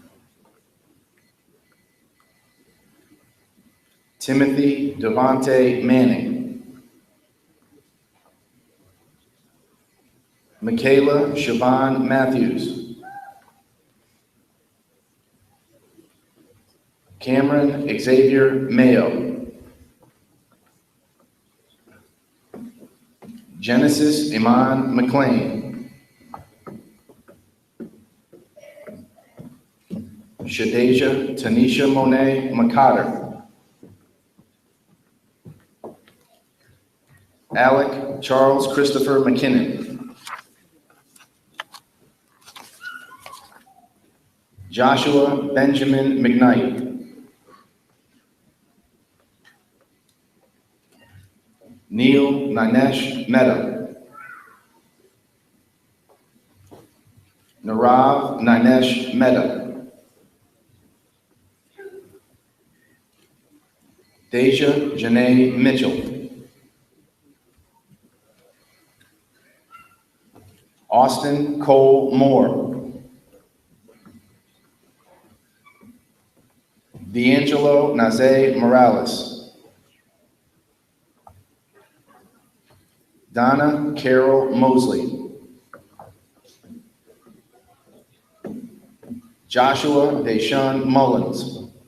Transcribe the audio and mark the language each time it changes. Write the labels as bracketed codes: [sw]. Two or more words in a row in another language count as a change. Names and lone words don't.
[en] Timothy Devontae Manning, Michaela Siobhan Matthews, Cameron Xavier Mayo, Genesis Iman McLean, Shadeja Tanisha Monet McCotter, Alec Charles Christopher McKinnon, Joshua Benjamin McKnight, Neil Nanesh Mehta, Narav Nanesh Mehta, Deja Janae Mitchell, Austin Cole Moore, D'Angelo Naze Morales, Donna Carol Mosley, Joshua Deshaun Mullins,